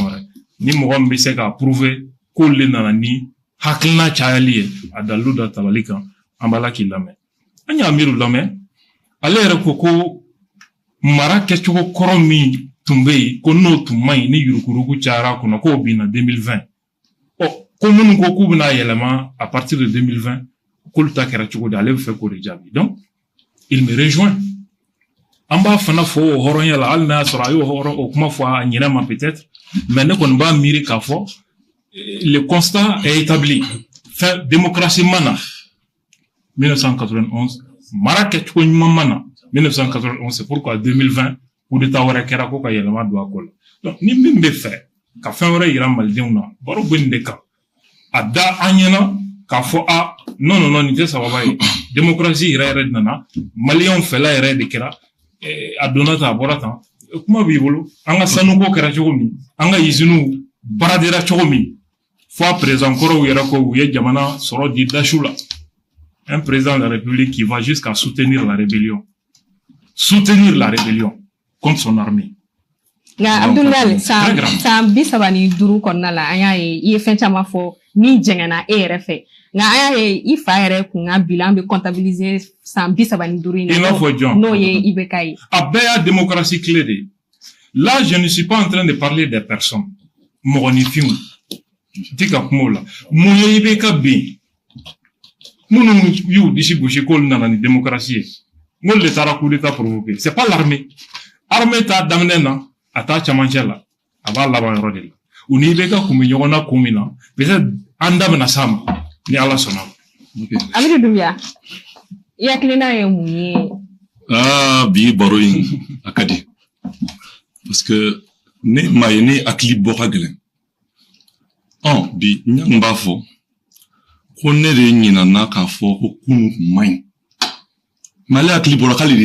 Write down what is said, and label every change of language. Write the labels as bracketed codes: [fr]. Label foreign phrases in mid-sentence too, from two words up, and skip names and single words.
[bm] wɛrɛ ni mɔgɔ min bɛ se k'a prouver k'olu de nana ni hakilina cayali ye a dalilu da tabali kan an b'a la k'i lamɛn an y'a miiri lamɛn ale yɛrɛ ko mara kɛcogo kɔrɔ min tun bɛ yen ko n'o tun man ɲi ni yurukuruku cayara a kɔnɔ k'o binna 2020 ko minnu ko k'u bɛna yɛlɛma [fr] à partir de 2020 [bm] k'olu ta kɛra cogo di ale bɛ fɛ k'o de jaabi [fr] donc il me rejoint [bm] an b'a fana fɔ o hɔrɔnya la hali n'a y'a sɔrɔ a y'o hɔrɔn o kuma fɔ a ɲinɛ ma peut-être mais ne kɔni b'a miiri k'a fɔ [fr] le constat est établi [bm] fɛn démocratie mana 1991 mara kɛcogo ɲuman mana 1991 [fr] c'est pourquoi 2020 coup d'état [bm] wɛrɛ kɛra ko ka yɛlɛma don a ko la donc ni min bɛ fɛ ka fɛn wɛrɛ yira malidenw na baro bɛ nin de kan a da an ɲɛna k'a fɔ non nin tɛ sababa ye démocratie yɛrɛ yɛrɛ nana maliyɛnw fɛla yɛrɛ de kɛra a donna tan a bɔra tan kuma b'i bolo an ka sanuko kɛra cogo min an ka usines baradera cogo min fo a président kɔrɔw yɛrɛ ko u ye jamana sɔrɔ di dasiw la [fr] un président de la République qui va jusqu'à soutenir la rébellion contre son armée. [bm] Nga Abdoulaye san 35 kɔnɔna la an y'a ye I ye fɛn caman fɔ min jɛngɛnna e yɛrɛ fɛ nga an y'a ye I fa yɛrɛ kun ka bilan bɛ comptabiliser san 35 in na n'o ye IBK ye. A bɛɛ y'a [fr] démocratie clé [bm] de ye. [fr] Là je ne suis pas en train de parler des personnes [bm] mɔgɔninfinw ti ka kuma o la mun ye IBK bin minnu y'u disi gosi k'olu nana ni démocratie ye n'olu de taara [fr] coup d'état provoqué c'est pas l'armée [bm] t'a daminɛ na a t'a camancɛ la a b'a laban yɔrɔ de la u ni IBK kun bɛ ɲɔgɔn na kun min na peut-être an da bɛna s'a ma ni ala sɔnna. Amidu Doumbia i hakilina ye mun ye? Bi baro in a ka di [fr] parce que [bm] ne maa ye ne hakili bɔ ka gɛlɛn. Bi n b'a fɔ ko ne de ɲinana k'a fɔ ko kunu kun man ɲi mais ale hakili bɔra k'ale de